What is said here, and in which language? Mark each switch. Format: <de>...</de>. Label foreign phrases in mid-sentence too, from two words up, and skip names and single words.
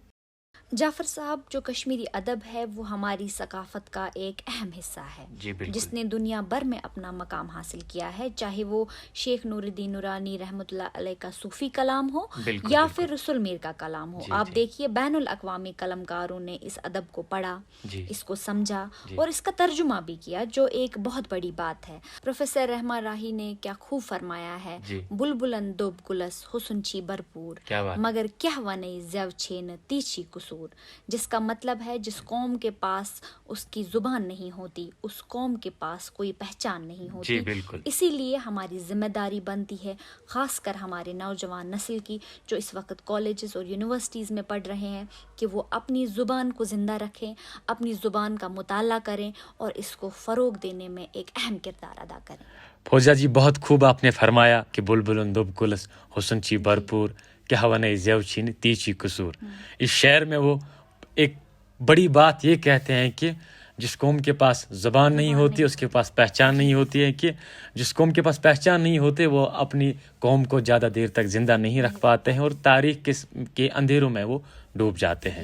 <ur>جعفر صاحب، جو کشمیری ادب ہے وہ ہماری ثقافت کا ایک اہم حصہ ہے جس نے دنیا بھر میں اپنا مقام حاصل کیا ہے، چاہے وہ شیخ نور الدین نورانی</ur> <ar>رحمۃ اللہ علیہ</ar> <ur>کا صوفی کلام ہو یا پھر رسول میر کا کلام ہو. آپ دیکھیے بین الاقوامی قلمکاروں نے اس ادب کو پڑھا، اس کو سمجھا اور اس کا ترجمہ بھی کیا، جو ایک بہت بڑی بات ہے. پروفیسر رحمان راہی نے کیا خوب فرمایا ہے،</ur> <ks>بلبلن دوب گلس حسن چھی بھرپور مگر کیا ونئی زیو چھین تیچھی قصور،</ks> <ur>جس کا مطلب ہے جس قوم کے پاس اس کی زبان نہیں ہوتی اس قوم کے پاس کوئی پہچان نہیں ہوتی. اسی لیے ہماری ذمہ داری بنتی ہے، خاص کر ہمارے نوجوان نسل کی جو اس وقت کالجز اور یونیورسٹیز میں پڑھ رہے ہیں، کہ وہ اپنی زبان کو زندہ رکھیں، اپنی زبان کا مطالعہ کریں اور اس کو فروغ دینے میں ایک اہم کردار ادا کریں.</ur> <ks>فوزیہ</ks> <ur>جی، بہت خوب آپ نے فرمایا کہ</ur> <ks>بلبلن دوب گلس حسن چھی بھرپور کیا ونئی زیو چھین تیچھی قصور.</ks> <ur>اس شعر میں وہ ایک بڑی بات یہ کہتے ہیں کہ جس قوم کے پاس زبان نہیں ہوتی اس کے پاس پہچان نہیں ہوتی ہے، کہ جس قوم کے پاس پہچان نہیں ہوتے وہ اپنی قوم کو زیادہ دیر تک زندہ نہیں رکھ پاتے ہیں اور تاریخ کے اندھیروں میں وہ ڈوب جاتے ہیں.</ur>